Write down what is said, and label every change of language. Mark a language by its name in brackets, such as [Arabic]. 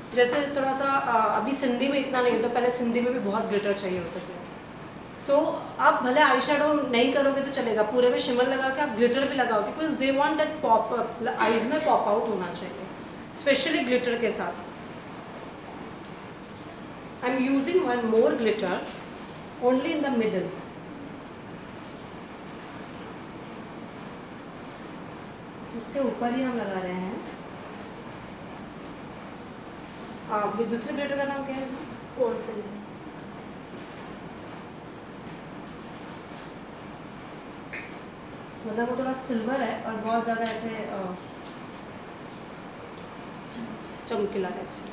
[Hindi] जैसे थोड़ा सा अभी सिंधी में इतना नहीं, तो पहले सिंधी में भी बहुत ग्लिटर चाहिए होता था। सो आप भले आई शेडो नहीं करोगे तो चलेगा, पूरे में शिमर लगा के आप ग्लिटर भी लगाओगे, [English] because they want that pop, [Hindi] eyes में पॉप आउट होना चाहिए, स्पेशली ग्लिटर के साथ। [English] I am using one more glitter only in the middle. [Hindi] इसके ऊपर ही हम लगा रहे हैं। दूसरे ग्लिटर का नाम क्या है? पोर्सिलेन। मतलब वो थोड़ा सिल्वर है और बहुत ज़्यादा ऐसे चमकीला टाइप से।